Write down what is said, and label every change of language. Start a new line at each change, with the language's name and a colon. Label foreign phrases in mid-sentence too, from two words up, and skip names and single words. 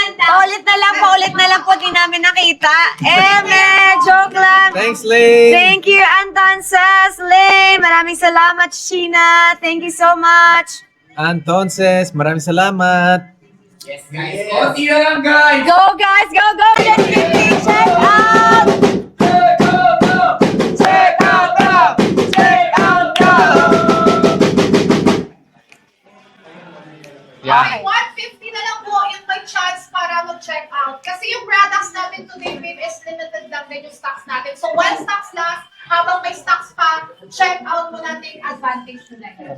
Filipino: Paulit na lang po, di namin nakita. Joke lang.
English: Thanks, Lane. Thank you, Anton Says, Lane.
Filipino: Maraming salamat, Sheena.
English: Thank you so much.
Filipino: Antonses, maraming salamat. Konti na lang, guys.
English: Go, guys. Go. Get 50. Check out. Check out now. Check out
Filipino: Okay, 150 na lang po yung may chance para mag-
English: check out.
Filipino: Kasi yung products natin today, babe,
English: is limited
Filipino: lang din yung stocks natin.
English: So, when stocks last,
Filipino: habang may stocks pa, check out mo natin yung advantage na yun.